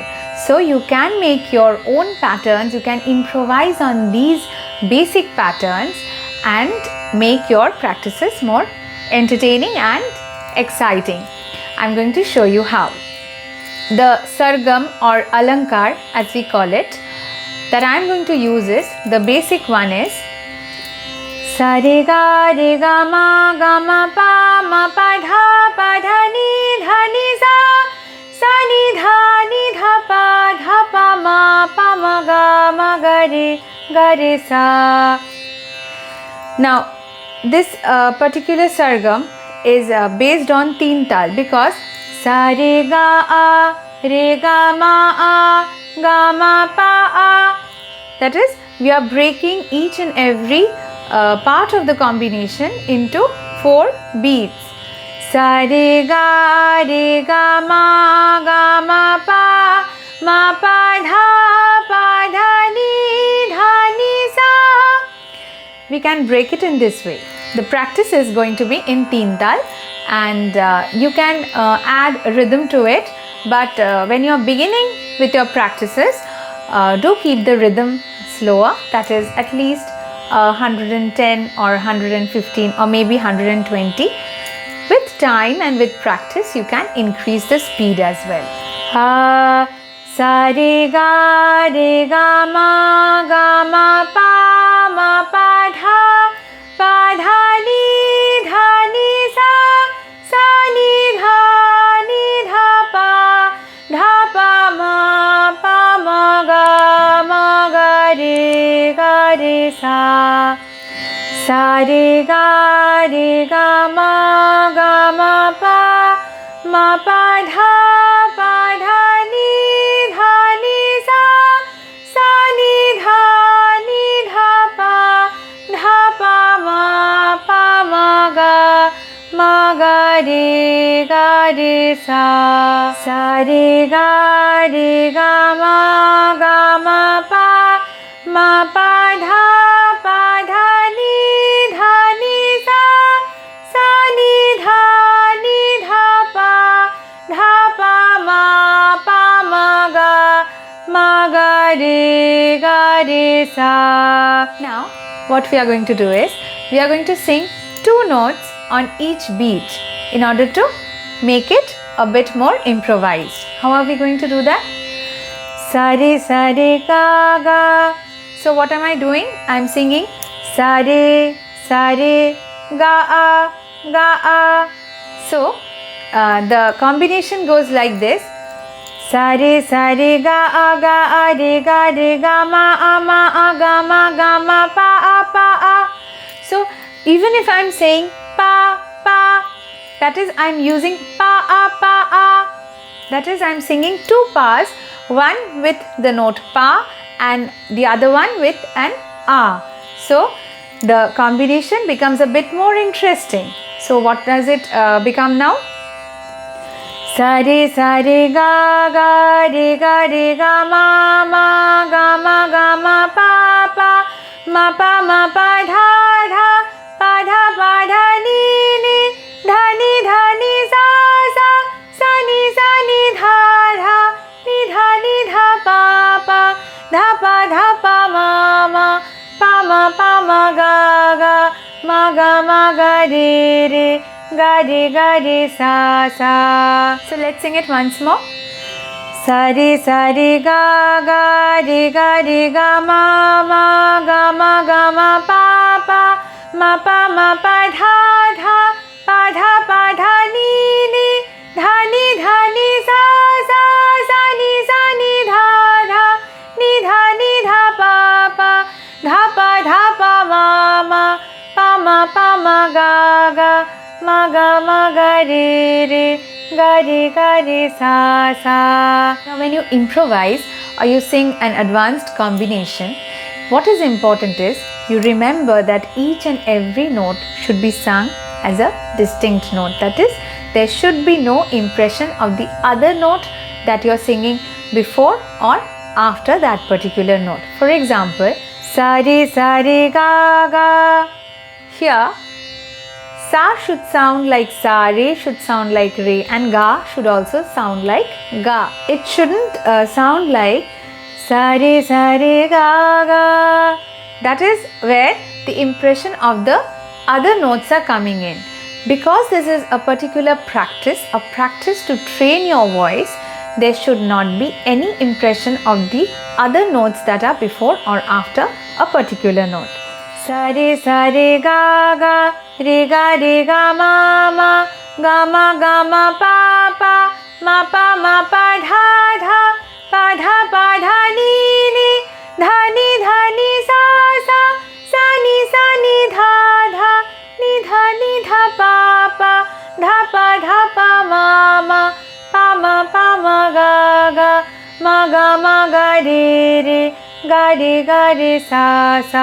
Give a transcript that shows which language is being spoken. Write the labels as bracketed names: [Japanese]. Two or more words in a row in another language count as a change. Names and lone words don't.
[English] So you can make your own patterns, you can improvise on these basic patterns and make your practices more entertaining and exciting. I'm going to show you how. The sargam or alankar, as we call it, that I'm going to use is, the basic one is [Hindi] सा, रे, ग, म, प, ध, नि, सा, सा नि ध प म ग रे सा. [English] Now this particular sargam is based on teen tal, because [Hindi] सा रे ग म प आ. [English] That is, we are breaking each and every part of the combination into 4 beats. [Hindi] सा रे ग म प ध नि सा. [English] We can break it in this way. The practice is going to be in teen tal, and you can add rhythm to it, but when you are beginning with your practices, do keep the rhythm slower, that is at least 110 or 115 or maybe 120. With time and with practice, you can increase the speed as well. [Hindi] हा, सा रे ग म प ध नि सा नि ध प म ग रे सा. सा रे ग म प ध नि सा नि ध प म ग रे सा. सा रे ग म प ध नि सा नि ध प म ग रे सा. [English] Now what we are going to do is, we are going to sing 2 notes on each beat in order to make it a bit more improvised. How are we going to do that? [Hindi] सा रे ग. [English] So what am I doing? I am singing [Hindi] सा रे ग आ. [English] So the combination goes like this: [Hindi] सा रे ग आ रे ग म प आ. [English] So even if I am saying pa, that is, I am using [Hindi] प आ. [English] That is, I am singing 2 pas, one with the note pa and the other one with an a. So the combination becomes a bit more interesting. So what does it become now? [Hindi] सा रे ग म प ध नि सा नि ध प म ग रे सा. [English] So let's sing it once more. [Hindi] सा रे ग म प ध नि सा नि ध प म ग रे सा. [English] Now when you improvise or you sing an advanced combination, what is important is you remember that each and every note should be sung as a distinct note. That is, there should be no impression of the other note that you are singing before or after that particular note. For example, [Hindi] सा रे ग. [English] Here, sa should sound like sa, re should sound like re, and ga should also sound like ga. It shouldn't sound like [Hindi] सा रे ग. [English] That is where the impression of the other notes are coming in. Because this is a particular practice, a practice to train your voice, there should not be any impression of the other notes that are before or after a particular note. [Hindi] सा रे ग म प म प ध ध, प ध नि नि, ध नि सा सा, सा नि ध ध, नि ध प ध प म प म ग ग रे ग रे सा सा.